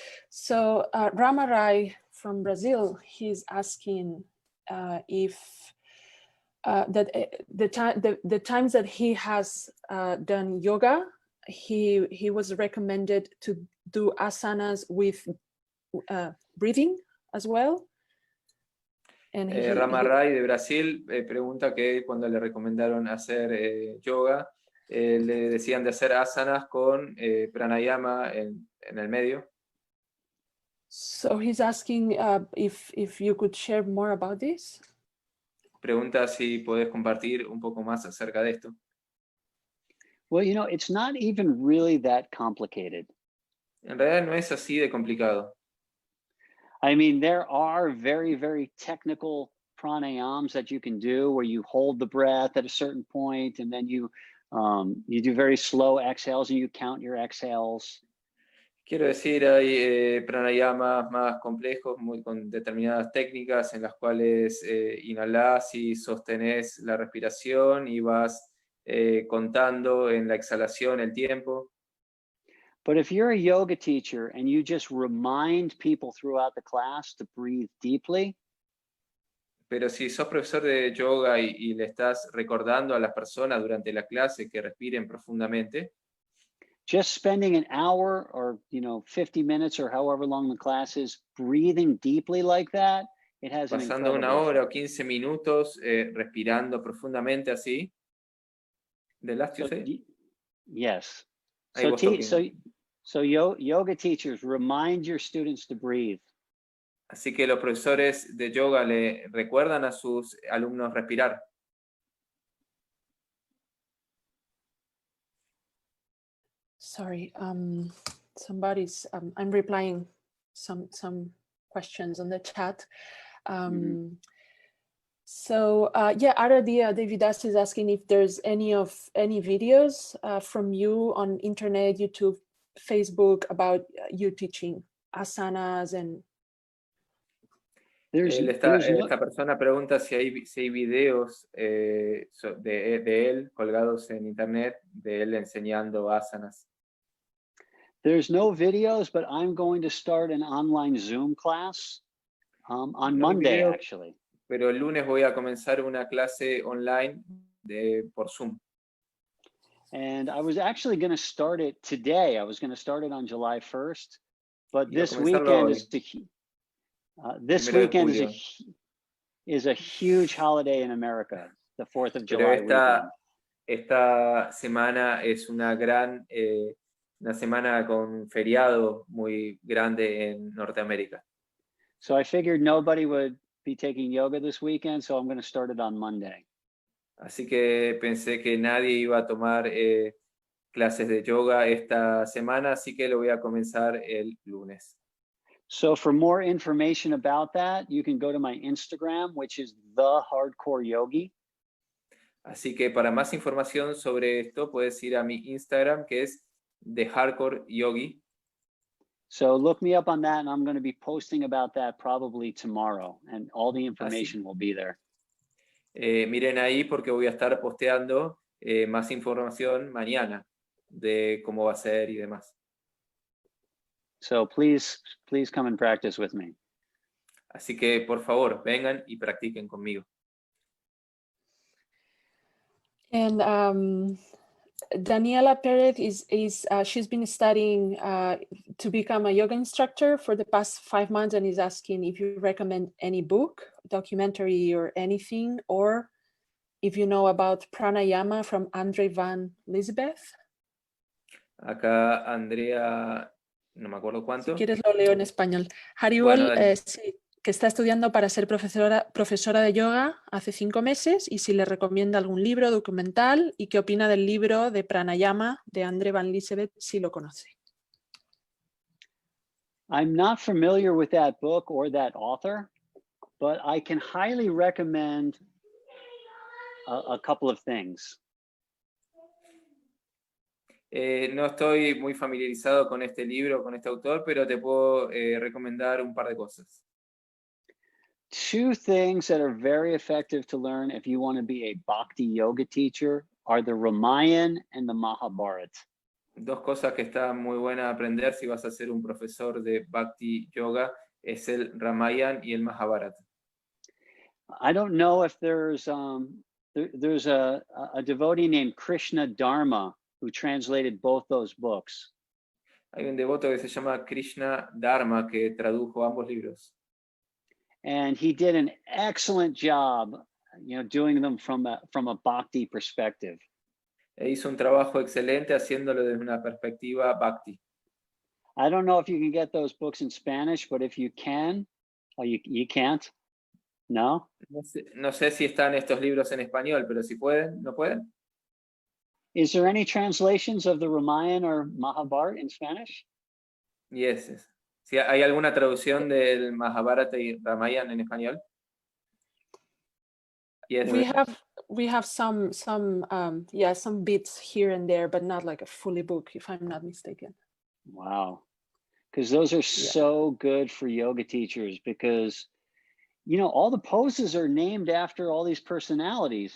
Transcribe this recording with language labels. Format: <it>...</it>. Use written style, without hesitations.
<en>So Ramarai from Brazil, he's asking if that the times that he has done yoga, he was recommended to do asanas with breathing as well. And</en> <es>Ramarai de Brasil pregunta que cuando le recomendaron hacer yoga, le decían de hacer asanas con pranayama en el medio.</es> <en>So he's asking if you could share more about this.</en> <es>Pregunta si podés compartir un poco más acerca de esto.</es> <en>Well, you know, it's not even really that complicated.</en> <es>En realidad no es así de complicado.</es> <en>I mean, there are very, very technical pranayams that you can do where you hold the breath at a certain point and then you do very slow exhales and you count your exhales.</en> <es>Quiero decir, hay pranayamas más complejos, con determinadas técnicas en las cuales inhalás y sostenés la respiración y vas contando en la exhalación el tiempo.</es> <en>But if you're a yoga teacher and you just remind people throughout the class to breathe deeply,</en> <es>Pero si sos profesor de yoga y le estás recordando a las personas durante la clase que respiren profundamente,</es> <en>just spending an hour or 50 minutes or however long the class is breathing deeply like that, it has an</en> <es>pasando</es> <en>incredible</en> <es>una hora o</es> <en>effect.</en> <es>15 minutos respirando profundamente así.</es> <en>The last you say? yes. I So, was talking. yoga teachers, remind your students to breathe.</en> <es>Así que los profesores de yoga le recuerdan a sus alumnos respirar.</es> <en>Sorry, somebody's, I'm replying some questions on the chat. So yeah, Aradia Davidas is asking if there's any videos from you on internet, YouTube, Facebook about you teaching asanas and.</en> <es>Esta persona pregunta si hay videos de él colgados en internet, de él enseñando asanas.</es> <en>There's no videos, but I'm going to start an online Zoom class on Monday, actually.</en> <es>Pero el lunes voy a comenzar una clase online por Zoom.</es> <en>And I was actually going to start it today. I was going to start it on July 1st, but this weekend is a huge holiday in America, the 4th of July weekend.</en> <es>Esta semana es una semana con feriado muy grande en Norteamérica.</es> <en>So I figured nobody would be taking yoga this weekend, so I'm going to start it on Monday.</en> <es>Así que pensé que nadie iba a tomar clases de yoga esta semana, así que lo voy a comenzar el lunes.</es> <en>So for more information about that, you can go to my Instagram, which is The Hardcore Yogi.</en> <es>Así que para más información sobre esto, puedes ir a mi Instagram, que es The Hardcore Yogi.</es> <en>So look me up on that, and I'm going to be posting about that probably tomorrow, and all the information will be there.</en> <es>Miren ahí porque voy a estar posteando más información mañana de cómo va a ser y demás.</es> <en>So please come and practice with me.</en> <es>Así que por favor, vengan y practiquen conmigo.</es> <en>And Daniela Perez she's been studying to become a yoga instructor for the past 5 months and is asking if you recommend any book, documentary or anything, or if you know about pranayama from Andre van Lisbeth.</en> <es>Acá Andrea, no me acuerdo cuánto. Si quieres lo leo en español. Haribol, sí, que está estudiando para ser profesora de yoga hace 5 meses y si le recomienda algún libro, documental y qué opina del libro de Pranayama de Andre van Lisbeth, si lo conoce.</es> <en>I'm not familiar with that book or that author, but I can highly recommend a couple of things.</en> <es>No estoy muy familiarizado con este libro, con este autor, pero te puedo recomendar un par de cosas.</es> <en>2 things that are very effective to learn if you want to be a Bhakti yoga teacher are the Ramayana and the Mahabharata.</en> <es>2 cosas que están muy buenas a aprender si vas a ser un profesor de Bhakti yoga es el Ramayana y el Mahabharata.</es> <en>I don't know if there's a devotee named Krishna Dharma who translated both those books.</en> <es>Hay un devoto que se llama Krishna Dharma que tradujo ambos libros.</es> <en>And he did an excellent job, doing them from a Bhakti perspective.</en> <es>Hizo un trabajo excelente haciéndolo desde una perspectiva Bhakti.</es> <en>I don't know if you can get those books in Spanish, but if you can, you can't?</en> <es>No? No sé si están estos libros en español, pero si pueden, ¿no pueden?</es> <en>Is there any translations of the Ramayana or Mahabharata in Spanish? Yes.</en> <es>¿Sí, ¿hay alguna traducción del Mahabharata y Ramayana en español?</es> <en>Yes. We have some bits here and there, but not like a fully book, if I'm not mistaken. Wow. Because those are so good for yoga teachers, because all the poses are named after all these personalities.</en>